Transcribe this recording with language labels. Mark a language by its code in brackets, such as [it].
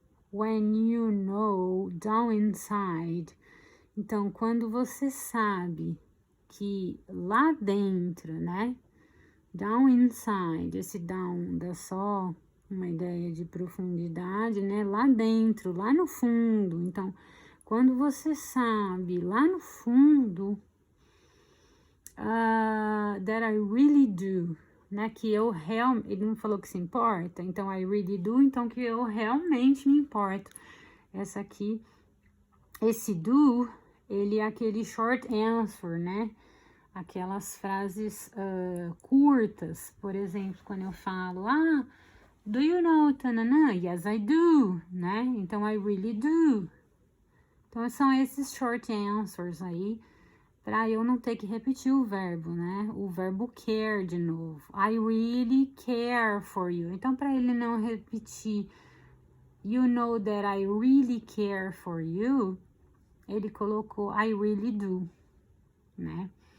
[en] when you know, down inside. [pt] Então, quando você sabe que lá dentro, né? [en] Down inside, [pt] esse down dá só uma ideia de profundidade, né? Lá dentro, lá no fundo. Então, quando você sabe lá no fundo, [en] that I really do, [pt] né, que eu realmente, ele não falou que se importa, então [en] I really do, [pt] então que eu realmente me importo. Essa aqui, esse do, ele é aquele short answer, né, aquelas frases curtas, por exemplo, quando eu falo, [en] do you know, [pt] tanana? [en] Yes, I do, [pt] né, então [en] I really do. [pt] Então, são esses short answers aí, para eu não ter que repetir o verbo, né? O verbo care de novo. [en] I really care for you. [pt] Então, para ele não repetir, [en] you know that I really care for you, [pt] ele colocou [en] I really do, [pt] né?